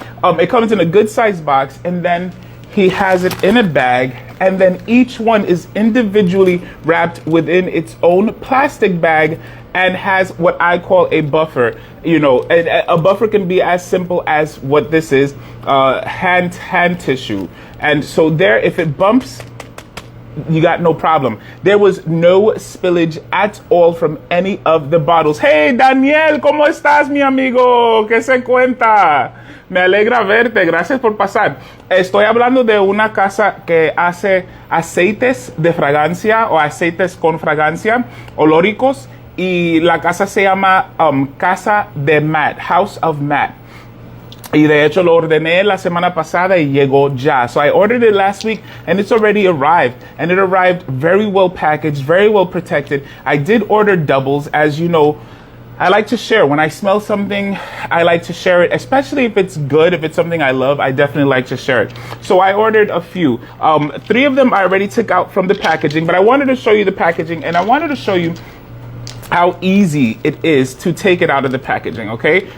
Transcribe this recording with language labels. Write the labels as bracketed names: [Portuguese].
[English] It comes in a good size box, and then he has it in a bag, and then each one is individually wrapped within its own plastic bag and has what I call a buffer. You know, a buffer can be as simple as what this is, hand tissue. And so there, if it bumps, you got no problem. There was no spillage at all from any of the bottles. [Spanish] Hey, Daniel, ¿cómo estás, mi amigo? ¿Qué se cuenta? Me alegra verte, gracias por pasar. Estoy hablando de una casa que hace aceites de fragancia o aceites con fragancia, olóricos, y la casa se llama Casa de Matt, House of Matt. Y de hecho lo ordené la semana pasada y llegó ya. [English] So I ordered it last week and it's already arrived. And it arrived very well packaged, very well protected. I did order doubles. As you know, I like to share. When I smell something, I like to share it, especially if it's good, if it's something I love, I definitely like to share it. So I ordered a few. 3 of them I already took out from the packaging, but I wanted to show you the packaging, and I wanted to show you how easy it is to take it out of the packaging, okay?